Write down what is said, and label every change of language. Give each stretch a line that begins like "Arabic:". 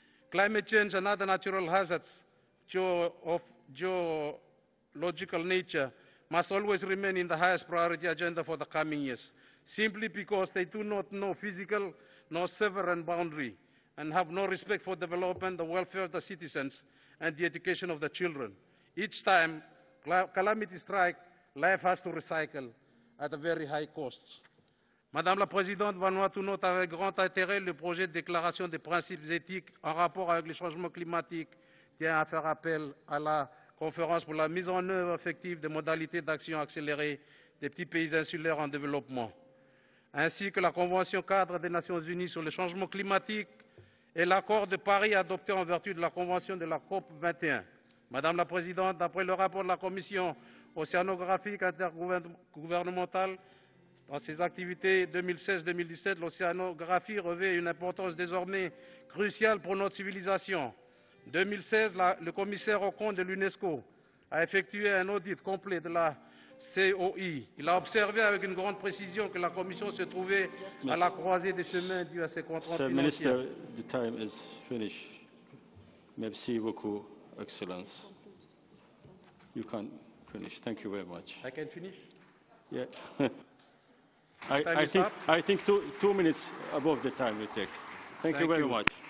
English: Climate change and other natural hazards of geological nature must always remain in the highest priority agenda for the coming years, simply because they do not know physical nor sovereign boundary and have no respect for development, the welfare of the citizens, and the education of the children. Each time calamity strikes, life has to recycle at a very high cost.
French: Madame la Présidente, Vanuatu note avec grand intérêt le projet de déclaration des principes éthiques en rapport avec le changement climatique tient à faire appel à la conférence pour la mise en œuvre effective des modalités d'action accélérée des petits pays insulaires en développement, ainsi que la Convention cadre des Nations Unies sur le changement climatique et l'accord de Paris adopté en vertu de la Convention de la COP 21. Madame la Présidente, d'après le rapport de la Commission océanographique intergouvernementale, dans ses activités 2016-2017, l'océanographie revêt une importance désormais cruciale pour notre civilisation. En 2016, le commissaire aux comptes de l'UNESCO a effectué un audit complet de la COI. Il a observé avec une grande précision que la Commission se trouvait à la croisée des chemins dus à ses contraintes financières.
English: Minister, the time is finished.
French: Merci beaucoup, Excellence.
English: You can finish. Thank you very much. I can finish? Yeah. I think 2 minutes above the time we take. Thank you very much.